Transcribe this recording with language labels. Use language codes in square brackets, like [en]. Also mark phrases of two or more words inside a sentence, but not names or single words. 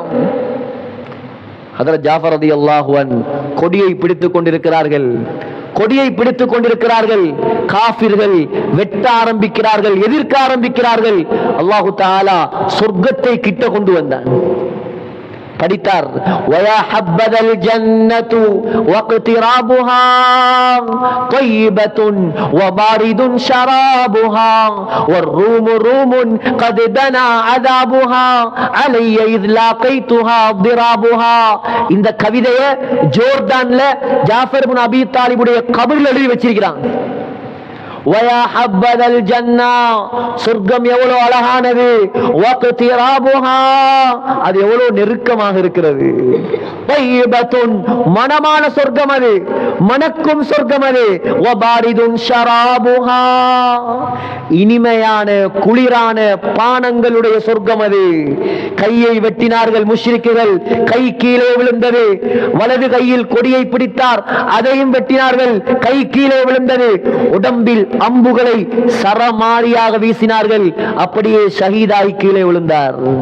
[ta] ஹஜ்ரத் ஜாஃபர் [ar] رضي الله عنه [ta] கொடியை பிடித்துக் கொண்டிருக்கிறார்கள், கொடியை பிடித்துக் கொண்டிருக்கிறார்கள். காஃபிர்கள் வெட்ட ஆரம்பிக்கிறார்கள், எதிர்க்க ஆரம்பிக்கிறார்கள். [ar] الله تعالى [ta] சொர்க்கத்தை கிட்ட கொண்டு வந்தான். படித்தார். [ar] وَيَا حَبَّذَا الْجَنَّةُ وَاقْتِرَابُهَا طَيِّبَةٌ وَبَارِدٌ شَرَابُهَا وَالرُّومُ رُومٌ قَدْ دَنَا عَذَابُهَا عَلَيَّ إِذْ لَاقَيْتُهَا ضِرَابُهَا. [ta] இந்த கவிதையை ஜோர்டான்ல ஜாஃபர் இப்னு அபீ தாலிபுடைய கபர்ல எழுதி வச்சிருக்கிறாங்க. [ar] وَيَا حَبَّذَا الْجَنَّةُ [ta] சொர்க்கம் எவ்வளவு அழகானது, وَاقْتِرَابُهَا அது எவ்வளவு நெருக்கமாக இருக்கிறது, طَيِّبَةٌ மனமான சொர்க்கம் அது, மணக்கும் சொர்க்கம் அது, [ar] وَبَارِدٌ شَرَابُهَا [ta] இனிமையான குளிரான பானங்களுடைய சொர்க்கம் அது. கையை வெட்டினார்கள் முஷ்ரிக்குகள், கை கீழே விழுந்தது. வலது கையில் கொடியை பிடித்தார், அதையும் வெட்டினார்கள், கை கீழே விழுந்தது. உடம்பில் அம்புகளை சரமாரியாக வீசினார்கள், அப்படியே ஷஹீதாய் கீழே விழுந்தார்.